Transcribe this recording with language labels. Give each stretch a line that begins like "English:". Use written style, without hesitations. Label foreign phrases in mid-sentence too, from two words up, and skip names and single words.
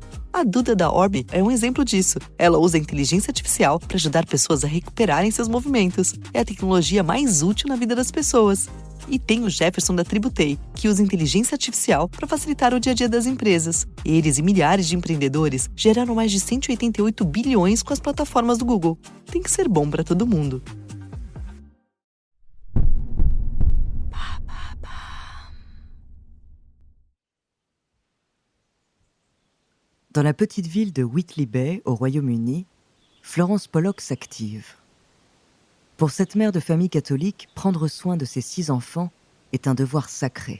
Portuguese: A Duda da Orbi é um exemplo disso. Ela usa a inteligência artificial para ajudar pessoas a recuperarem seus movimentos. É a tecnologia mais útil na vida das pessoas. E tem o Jefferson da Tributei, que usa inteligência artificial para facilitar o dia a dia das empresas. Eles e milhares de empreendedores geraram mais de 188 bilhões com as plataformas do Google. Tem que ser bom para todo mundo.
French: Dans la petite ville de Whitley Bay, au Royaume-Uni, Florence Pollock s'active. Pour cette mère de famille catholique, prendre soin de ses 6 enfants est un devoir sacré.